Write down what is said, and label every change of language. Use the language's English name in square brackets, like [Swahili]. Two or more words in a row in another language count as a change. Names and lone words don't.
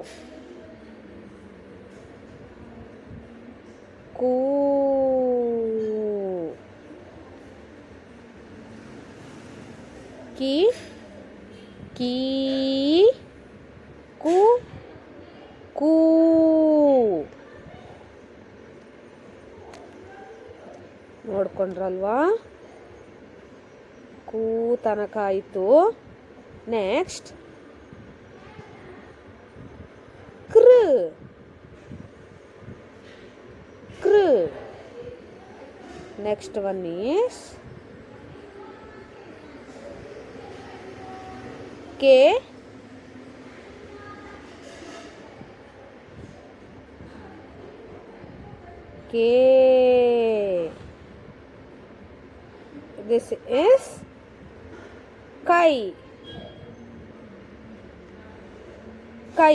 [Kannada] Ku. Ki. Ki. Ku. Ku. ನೋಡ್ಕೊಂಡ್ರಲ್ವಾ? ಕೂ ತನಕ ಆಯಿತು. ನೆಕ್ಸ್ಟ್ ಕೃ. [English] ಕೃ. next one is ಕೆ. [Kannada] ಕೆ. [English] This is Kai. Kai.